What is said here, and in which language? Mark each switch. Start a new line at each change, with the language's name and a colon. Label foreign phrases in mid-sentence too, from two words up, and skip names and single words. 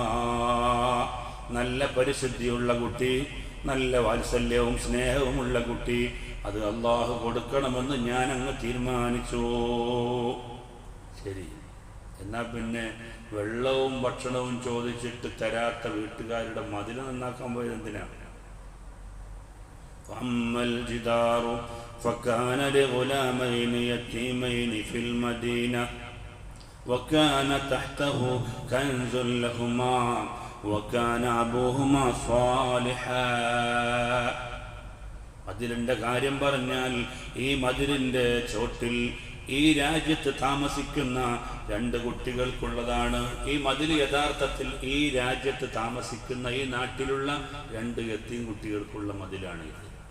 Malayalam: നല്ല പരിശുദ്ധിയുള്ള കുട്ടി, നല്ല വാത്സല്യവും സ്നേഹവുമുള്ള കുട്ടി, അത് അള്ളാഹു കൊടുക്കണമെന്ന് ഞാൻ അങ്ങ് തീരുമാനിച്ചു. ശരി, എന്നാ പിന്നെ വെള്ളവും ഭക്ഷണവും ചോദിച്ചിട്ട് തരാത്ത വീട്ടുകാരുടെ മതിൽ നന്നാക്കാൻ പോയത് എന്തിനാണ്?
Arabic: أما الجدار فكان لغلامين يتيمين في المدينة وكان تحته كنز لهما وكان أبوهما صالحا.
Malayalam: മതിലിന്റെ കാര്യം പറഞ്ഞാൽ ഈ മതിലിന്റെ ചോട്ടിൽ ഈ രാജ്യത്ത് താമസിക്കുന്ന രണ്ട് കുട്ടികൾക്കുള്ളതാണ്. ഈ മതിൽ യഥാർത്ഥത്തിൽ ഈ രാജ്യത്ത് താമസിക്കുന്ന ഈ നാട്ടിലുള്ള രണ്ട് യതീം കുട്ടികൾക്കുള്ള മതിലാണ് ഇത്.